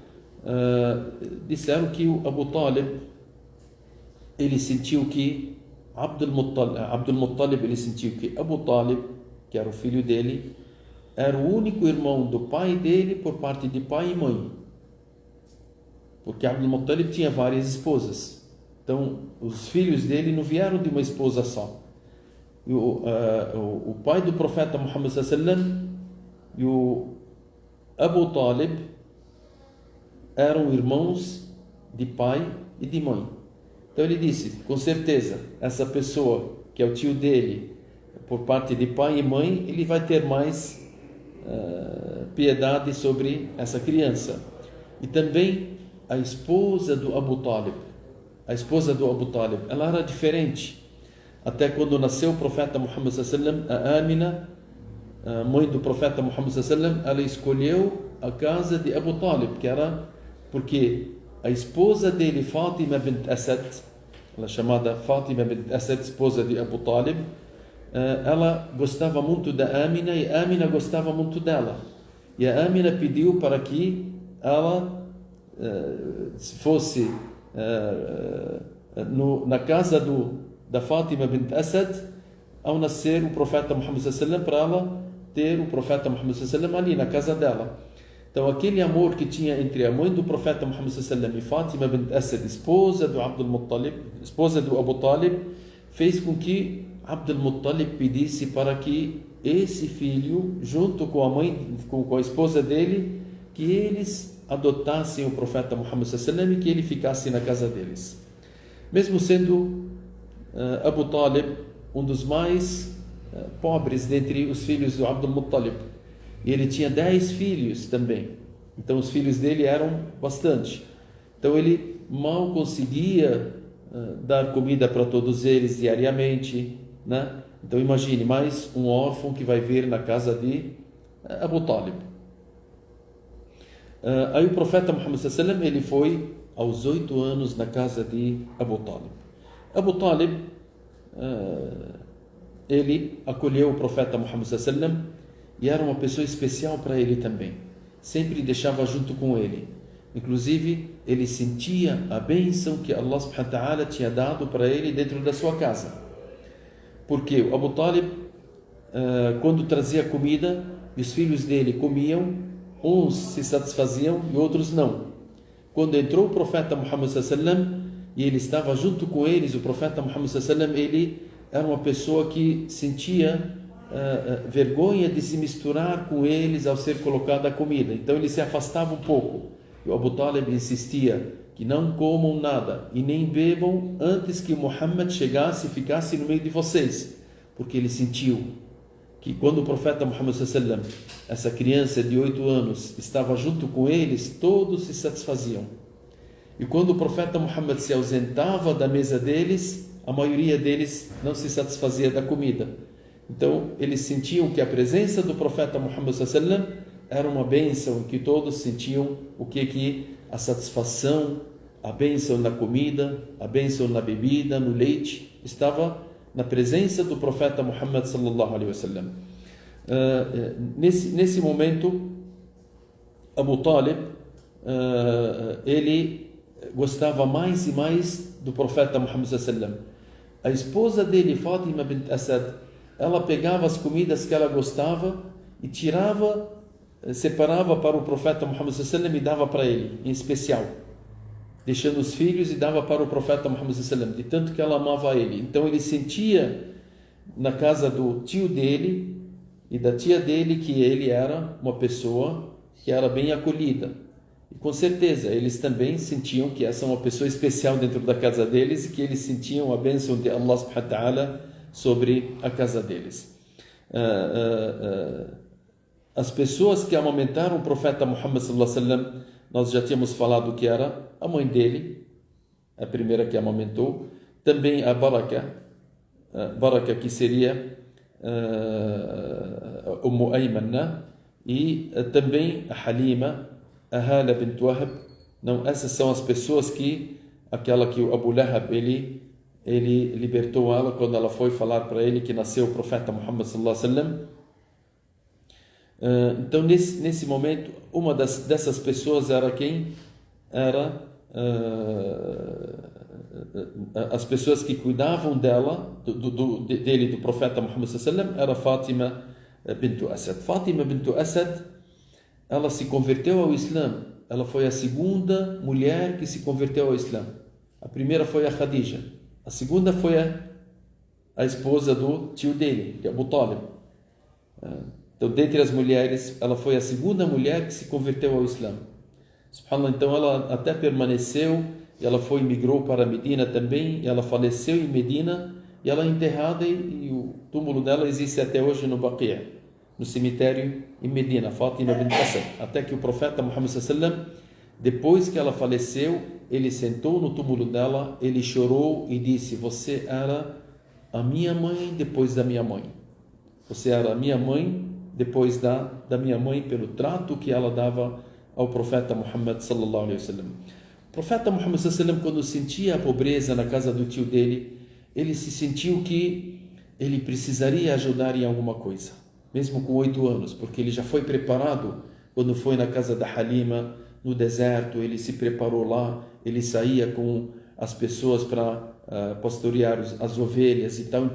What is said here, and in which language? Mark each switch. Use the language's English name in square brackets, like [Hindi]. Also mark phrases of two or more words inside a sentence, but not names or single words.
[Portuguese] Disseram que o Abu Talib, ele sentiu que Abdul Muttalib, ele sentiu que Abu Talib, que era o filho dele, era o único irmão do pai dele por parte de pai e mãe. Porque Abdul Muttalib tinha várias esposas. Então, os filhos dele não vieram de uma esposa só. E o pai do profeta Muhammad [Arabic] صلى الله عليه وسلم [Portuguese] e o Abu Talib eram irmãos de pai e de mãe. Então ele disse: com certeza, essa pessoa que é o tio dele por parte de pai e mãe, ele vai ter mais piedade sobre essa criança. E também a esposa do Abu Talib, ela era diferente. Até quando nasceu o profeta Muhammad [Arabic] صلى الله عليه وسلم, [Portuguese] a Amina, a mãe do profeta Muhammad [Arabic] صلى الله عليه وسلم, [Portuguese] ela escolheu a casa de Abu Talib, que era porque a esposa dele, Fatima bint Asad, ela chamada Fatima bint Asad, esposa de Abu Talib, ela gostava muito da Amina e a Amina gostava muito dela. E a Amina pediu para que ela fosse na casa da Fatima bint Asad ao nascer o profeta Muhammad [Arabic] صلى الله عليه وسلم, [Portuguese] para ela ter o profeta Muhammad [Arabic] صلى الله عليه وسلم [Portuguese] ali na casa dela. Então aquele amor que tinha entre a mãe do profeta Muhammad [Arabic] صلى الله عليه وسلم [Portuguese] e Fatima bint Asad, esposa do Abdul Muttalib, esposa do Abu Talib, fez com que Abdul Muttalib pedisse para que esse filho, junto com a mãe, com a esposa dele, que eles adotassem o profeta Muhammad [Arabic] صلى الله عليه وسلم [Portuguese] e que ele ficasse na casa deles. Mesmo sendo Abu Talib um dos mais pobres dentre os filhos do Abdul Muttalib. E ele tinha 10 filhos também. Então os filhos dele eram bastante. Então ele mal conseguia dar comida para todos eles diariamente, né? Então imagine, mais um órfão que vai vir na casa de Abu Talib. Aí o profeta Muhammad [Arabic] صلى الله عليه وسلم, [Portuguese] ele foi aos 8 anos na casa de Abu Talib. Abu Talib, ele acolheu o profeta Muhammad [Arabic] صلى الله عليه وسلم [Portuguese] e era uma pessoa especial para ele também. Sempre deixava junto com ele. Inclusive, ele sentia a bênção que Allah [Arabic] سبحانه وتعالى [Portuguese] tinha dado para ele dentro da sua casa. Porque o Abu Talib, quando trazia comida, os filhos dele comiam, uns se satisfaziam e outros não. Quando entrou o profeta Muhammad [Arabic] صلى الله عليه وسلم [Portuguese] e ele estava junto com eles, o profeta Muhammad [Arabic] صلى الله عليه وسلم, [Portuguese] ele era uma pessoa que sentia vergonha de se misturar com eles ao ser colocada a comida. Então ele se afastava um pouco. E o Abu Talib insistia que não comam nada e nem bebam antes que Muhammad chegasse e ficasse no meio de vocês, porque ele sentiu que quando o profeta Muhammad [Arabic] صلى الله عليه وسلم, [Portuguese] essa criança de 8 anos, estava junto com eles, todos se satisfaziam. E quando o profeta Muhammad se ausentava da mesa deles, a maioria deles não se satisfazia da comida. Então eles sentiam que a presença do profeta Muhammad [Arabic] صلى الله عليه وسلم [Portuguese] era uma bênção, que todos sentiam o que a satisfação, a bênção na comida, a bênção na bebida, no leite, estava na presença do profeta Muhammad [Arabic] صلى الله عليه وسلم. [Portuguese] Nesse momento, Abu Talib, ele gostava mais e mais do profeta Muhammad [Arabic] صلى الله عليه وسلم. [Portuguese] A esposa dele, Fatima bint Asad, ela pegava as comidas que ela gostava e separava para o profeta Muhammad [Arabic] صلى الله عليه وسلم [Portuguese] e dava para ele, em especial, deixando os filhos e dava para o profeta Muhammad [Arabic] صلى الله عليه وسلم, [Portuguese] de tanto que ela amava ele. Então ele sentia na casa do tio dele e da tia dele que ele era uma pessoa que era bem acolhida. E com certeza eles também sentiam que essa é uma pessoa especial dentro da casa deles e que eles sentiam a bênção de Allah [Arabic] سبحانه وتعالى [Portuguese] sobre a casa deles. As pessoas que amamentaram o profeta Muhammad [Arabic] صلى الله عليه وسلم, [Portuguese] nós já tínhamos falado que era a mãe dele, a primeira que amamentou, também a Baraka que seria Umm Ayman, e também a Halima, a Hala bint Wahab. Não, essas são as pessoas aquela que o Abu Lahab ele libertou ela quando ela foi falar para ele que nasceu o profeta Muhammad [Arabic] صلى الله عليه وسلم. [Portuguese] Então nesse momento uma dessas pessoas era quem? Era as pessoas que cuidavam dela, dele, do profeta Muhammad [Arabic] صلى الله عليه وسلم, [Portuguese] era Fatima bint Asad. Fatima bint Asad, ela se converteu ao Islã. Ela foi a segunda mulher que se converteu ao Islã. A primeira foi a Khadija. A segunda foi a esposa do tio dele, que é Abu Talib. Então, dentre as mulheres, ela foi a segunda mulher que se converteu ao Islã. Subhanallah, então ela até permaneceu, e ela migrou para Medina também, e ela faleceu em Medina, e ela é enterrada, e o túmulo dela existe até hoje no Baqi', no cemitério em Medina, Fatima bint Asad. Até que o profeta Muhammad [Arabic] صلى الله عليه وسلم, [Portuguese] depois que ela faleceu, ele sentou no túmulo dela, ele chorou e disse: você era a minha mãe depois da minha mãe. Você era a minha mãe depois da minha mãe, pelo trato que ela dava ao profeta Muhammad [Arabic] صلى الله عليه وسلم. [Portuguese] O profeta Muhammad [Arabic] صلى الله عليه وسلم, [Portuguese] quando sentia a pobreza na casa do tio dele, ele se sentiu que ele precisaria ajudar em alguma coisa, mesmo com 8 anos, porque ele já foi preparado quando foi na casa da Halima, no deserto. Ele se preparou lá, ele saía com as pessoas para pastorear as ovelhas e tal.